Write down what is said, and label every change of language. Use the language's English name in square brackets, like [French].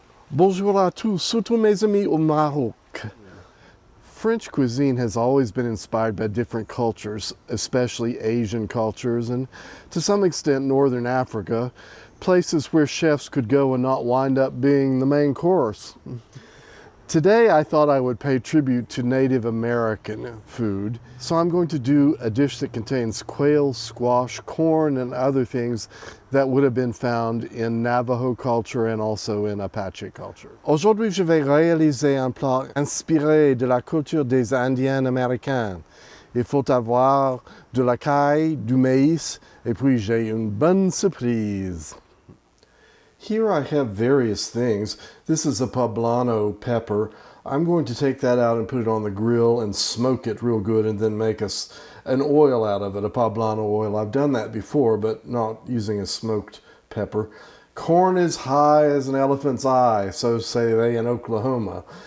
[French] Bonjour à tous, surtout mes amis au Maroc. [English] French cuisine has always been inspired by different cultures, especially Asian cultures, and to some extent Northern Africa, places where chefs could go and not wind up being the main course. Today I thought I would pay tribute to Native American food, so I'm going to do a dish that contains quail, squash, corn, and other things that would have been found in Navajo culture and also in Apache culture. [French] Aujourd'hui, je vais réaliser un plat inspiré de la culture des Indiens américains. Il faut avoir de la caille, du maïs, et puis j'ai une bonne surprise. [English] Here I have various things. This is a poblano pepper. I'm going to take that out and put it on the grill and smoke it real good and then make us an oil out of it, a poblano oil. I've done that before, but not using a smoked pepper. Corn is high as an elephant's eye, so say they in Oklahoma.